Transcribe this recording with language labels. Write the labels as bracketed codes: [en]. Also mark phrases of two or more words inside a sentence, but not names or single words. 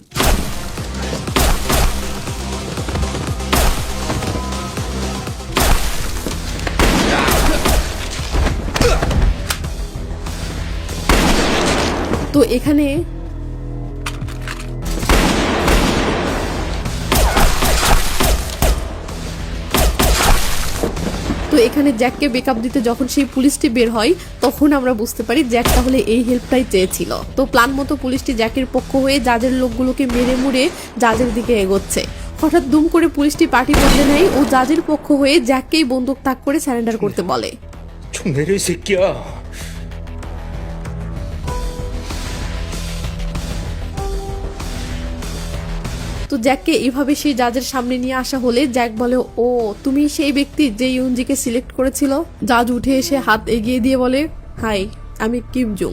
[bn] তো এখানে জ্যাককে বেকআপ দিতে যখন সেই পুলিশটি বের হয় তখন আমরা বুঝতে পারি জ্যাক তাহলে এই হেল্পটাই চেয়েছিল। তো প্ল্যান মতো পুলিশটি জ্যাকের পক্ষ হয়ে জাজের লোকগুলোকে মেরে মুড়ে জাজের দিকে এগোচ্ছে। হঠাৎ দুম করে পুলিশটি পার্টি বদলে নেয় ও জাজের পক্ষ হয়ে জ্যাককেই বন্দুক তাক করে সারেন্ডার করতে বলে। [ko] 총 내려 이 새끼야. [bn] তো জ্যাককে এইভাবে সেই জাজের সামনে নিয়ে আসা হলে জ্যাক বলে ও তুমি সেই ব্যক্তি যে ইউনজিকে সিলেক্ট করেছিল। জাজ উঠে এসে হাত এগিয়ে দিয়ে বলে হাই, আমি কিম জুং।